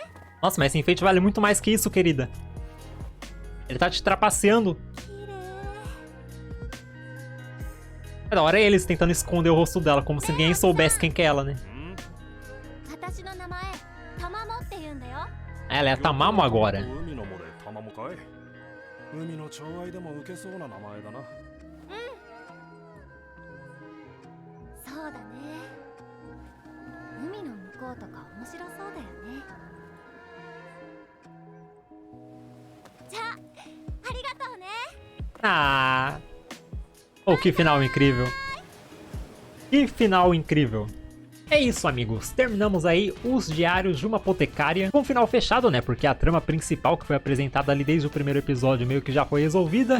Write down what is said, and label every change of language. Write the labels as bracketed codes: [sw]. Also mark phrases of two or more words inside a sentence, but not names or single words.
[pt] Nossa, mas esse enfeite vale muito mais que isso, querida. Ele tá te trapaceando. [ja] 綺麗。 [pt] É da hora eles tentando esconder o rosto dela, como se ninguém soubesse quem que é ela, né? [ja] 私の名前、たまもって言うんだよ。 [pt] Ela é a Tamamo agora. [ja] 海のもでたまもかい？海の寵愛でも受けそうな名前だな。そうだね。海の向こうとか面白そうだよね。じゃあ、ありがとうね。 [pt] Ah! Oh, que final incrível. Que final incrível. É isso, amigos. Terminamos aí os Diários de uma Apotecária com um final fechado, né? Porque a trama principal que foi apresentada ali desde o primeiro episódio meio que já foi resolvida.